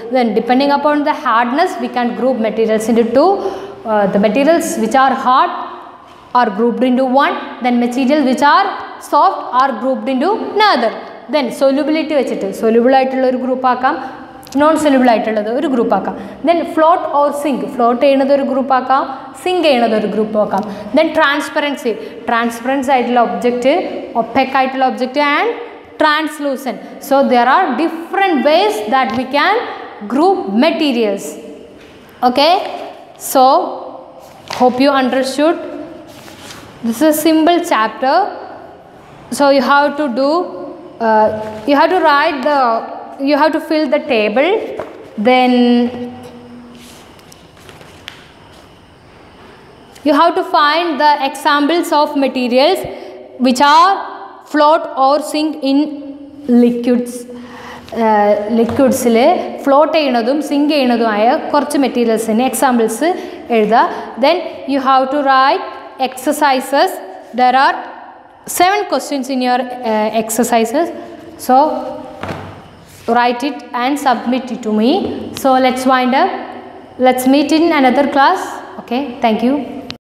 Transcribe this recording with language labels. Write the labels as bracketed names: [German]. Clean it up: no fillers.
[English] Then depending upon the hardness, we can group materials into two. The materials which are hard are grouped into one, then materials which are soft are grouped into another. [Malayalam] Then solubility vechittu soluble aayittulla oru group aakam, non soluble ആയിട്ടുള്ളത് ഒരു group ആക്കാം. Then [English] float or sink, [Malayalam] float ചെയ്യുന്നത് ഒരു group ആക്കാം, zinc ചെയ്യുന്നത് ഒരു group ആക്കാം. [English] Then transparency, transparent ആയിട്ടുള്ള object, opaque ആയിട്ടുള്ള object and translucent. So there are different ways that we can group materials. Okay, so hope you understood. This is a simple chapter, so you have to do you have to write the, you have to fill the table, then you have to find the examples of materials which are float or sink in liquids. [Malayalam] ലിക്വിഡ്സിൽ float ചെയ്യണതും zinc ചെയ്യണതുമായ കുറച്ച് മെറ്റീരിയൽസിന് examples എഴുതുക. [English] Then you have to write exercises. There are 7 questions in your exercises, so write it and submit it to me. So let's wind up. Let's meet in another class. Okay, thank you.